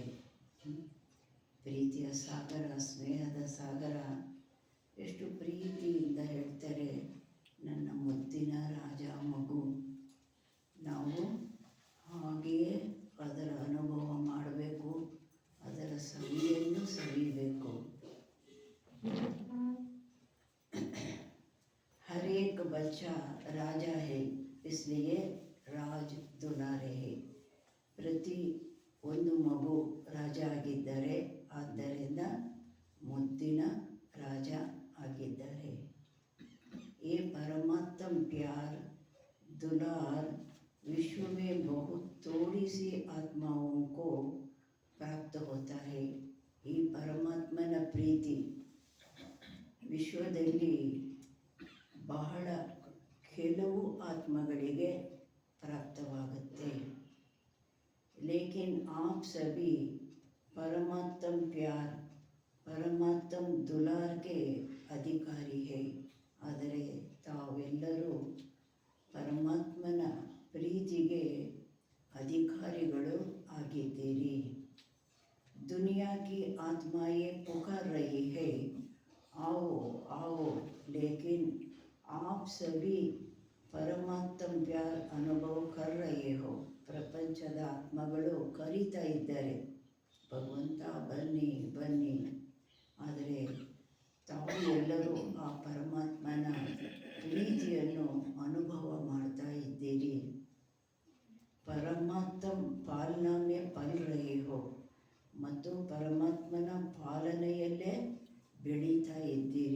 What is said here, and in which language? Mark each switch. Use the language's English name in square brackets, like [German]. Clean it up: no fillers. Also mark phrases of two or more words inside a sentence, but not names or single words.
[Kannada] ಪ್ರೀತಿಯ ಸಾಗರ, ಸ್ನೇಹದ ಸಾಗರ ಎಷ್ಟು ಪ್ರೀತಿಯಿಂದ ಹೇಳ್ತಾರೆ, ನನ್ನ ಮುದ್ದಿನ ರಾಜ ಮಗು. ನಾವು ಹಾಗೆಯೇ ಅದರ ಅನುಭವ ಮಾಡಬೇಕು, ಅದರ ಸವಿಯನ್ನು ಸವಿಬೇಕು. [Hindi] हर एक बच्चा राजा है इसलिए राज दुलारे है. [Kannada] ಪ್ರತಿ ಒಂದು ಮಗು ರಾಜ ಆಗಿದ್ದಾರೆ, ಆದ್ದರಿಂದ ಮುದ್ದಿನ ರಾಜ ಆಗಿದ್ದಾರೆ. [Hindi] ये परमात्म प्यार दुलार विश्व में बहुत थोड़ी सी आत्माओं को प्राप्त होता है. [Kannada] ಈ ಪರಮಾತ್ಮನ ಪ್ರೀತಿ ವಿಶ್ವದಲ್ಲಿ ಬಹಳ ಕೆಲವು ಆತ್ಮಗಳಿಗೆ ಪ್ರಾಪ್ತವಾಗುತ್ತೆ. [Hindi] लेकिन आप सभी परमात्म प्यार, परमात्म दुलार के अधिकारी है. [Kannada] ಆದರೆ ತಾವೆಲ್ಲರೂ ಪರಮಾತ್ಮನ ಪ್ರೀತಿಗೆ ಅಧಿಕಾರಿಗಳು ಆಗಿದ್ದೀರಿ. [Hindi] दुनिया की आत्माएं पुकार रही है, आओ आओ, लेकिन आप सभी परमात्म प्यार अनुभव कर रहे हो. [Kannada] ಪ್ರಪಂಚದ ಆತ್ಮಗಳು ಕರೀತಾ ಇದ್ದಾರೆ, ಭಗವಂತ ಬನ್ನಿ ಬನ್ನಿ. ಆದರೆ ತಾವು ಎಲ್ಲರೂ ಆ ಪರಮಾತ್ಮನ ಪ್ರೀತಿಯನ್ನು ಅನುಭವ ಮಾಡ್ತಾ ಇದ್ದೀರಿ. [Hindi] परमात्म पालना पल रहे हो, [Kannada] ಮತ್ತು ಪರಮಾತ್ಮನ ಪಾಲನೆಯಲ್ಲೇ ಬೆಳೀತಾ ಇದ್ದೀರಿ.